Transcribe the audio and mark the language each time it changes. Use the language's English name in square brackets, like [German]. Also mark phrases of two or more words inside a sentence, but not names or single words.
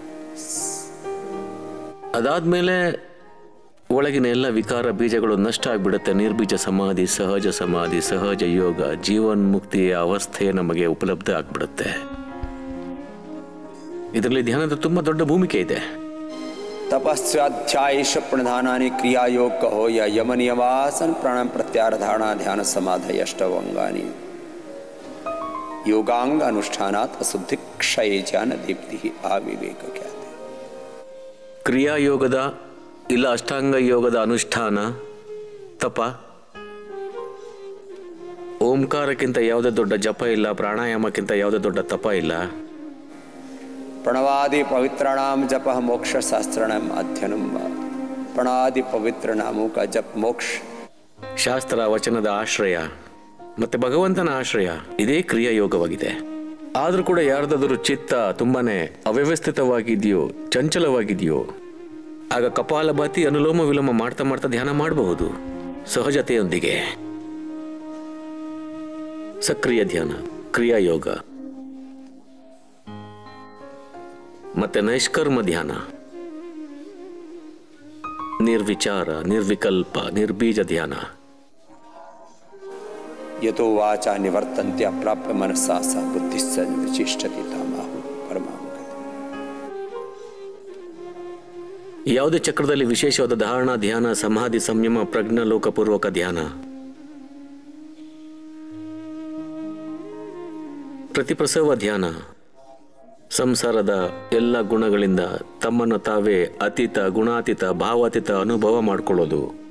[Kannada] ಅದಾದ್ಮೇಲೆ ಒಳಗಿನ ಎಲ್ಲ ವಿಕಾರ ಬೀಜಗಳು ನಷ್ಟ ಆಗಿಬಿಡುತ್ತೆ. ನಿರ್ಬೀಜ ಸಮಾಧಿ, ಸಹಜ ಸಮಾಧಿ, ಸಹಜ ಯೋಗ, ಜೀವನ್ಮುಕ್ತಿಯ ಅವಸ್ಥೆ ನಮಗೆ ಉಪಲಬ್ಧ ಆಗ್ಬಿಡುತ್ತೆ. ಇದರಲ್ಲಿ ಧ್ಯಾನದ ತುಂಬಾ ದೊಡ್ಡ ಭೂಮಿಕೆ ಇದೆ. [Sanskrit] तपस्याध्यायेश प्रधानानि क्रियायोग [Hindi] कहो या [Sanskrit] यम नियमासन प्राणायाम प्रत्याहार धारणा ध्यान समाधि अष्टवंगानि योगांग अनुष्ठानात् अशुद्धि क्षय ज्ञान दीप्ति आविवेक ख्याति. [Kannada] ಕ್ರಿಯಾಯೋಗದ ಇಲ್ಲ ಅಷ್ಟಾಂಗ ಯೋಗದ ಅನುಷ್ಠಾನ, ತಪ, ಓಂಕಾರಕ್ಕಿಂತ ಯಾವುದೇ ದೊಡ್ಡ ಜಪ ಇಲ್ಲ, ಪ್ರಾಣಾಯಾಮಕ್ಕಿಂತ ಯಾವುದೇ ದೊಡ್ಡ ತಪ ಇಲ್ಲ. [Sanskrit] प्रणवादि पवित्राणाम जप मोक्ष शास्त्राणाम अध्ययनम. [Hindi] प्रणवादि पवित्र नामों का जप मोक्ष, [Kannada] ಶಾಸ್ತ್ರ ವಚನದ ಆಶ್ರಯ ಮತ್ತೆ ಭಗವಂತನ ಆಶ್ರಯ, ಇದೇ ಕ್ರಿಯಾಯೋಗವಾಗಿದೆ. ಆದ್ರೂ ಕೂಡ ಯಾರ್ದಾದ್ರೂ ಚಿತ್ತ ತುಂಬಾನೇ ಅವ್ಯವಸ್ಥಿತವಾಗಿದೆಯೋ, ಚಂಚಲವಾಗಿದೆಯೋ, ಆಗ ಕಪಾಲಭಾತಿ, ಅನುಲೋಮ ವಿಲೋಮ ಮಾಡ್ತಾ ಮಾಡ್ತಾ ಧ್ಯಾನ ಮಾಡಬಹುದು ಸಹಜತೆಯೊಂದಿಗೆ. ಸಕ್ರಿಯ ಧ್ಯಾನ, ಕ್ರಿಯಾಯೋಗ. ಮತ್ತೆ ನೈಷ್ಕರ್ಮ ಧ್ಯಾನ, ನಿರ್ವಿಚಾರ, ನಿರ್ವಿಕಲ್ಪ, ನಿರ್ಬೀಜ ಧ್ಯಾನ. [Sanskrit] यतो वाचा निवर्तन्ते अप्राप्य मनसा सा बुद्धिश्च विचिष्टति तामाहु परमां गति. [Kannada] ಯಾವುದೇ ಚಕ್ರದಲ್ಲಿ ವಿಶೇಷವಾದ ಧಾರಣಾ, ಧ್ಯಾನ, ಸಮಾಧಿ, ಸಂಯಮ, ಪ್ರಜ್ಞಾಲೋಕಪೂರ್ವಕ ಧ್ಯಾನ, ಪ್ರತಿಪ್ರಸವ ಧ್ಯಾನ, ಸಂಸಾರದ ಎಲ್ಲ ಗುಣಗಳಿಂದ ತಮ್ಮನ್ನು ತಾವೇ ಅತೀತ, ಗುಣಾತೀತ, ಭಾವಾತೀತ ಅನುಭವ ಮಾಡಿಕೊಳ್ಳೋದು.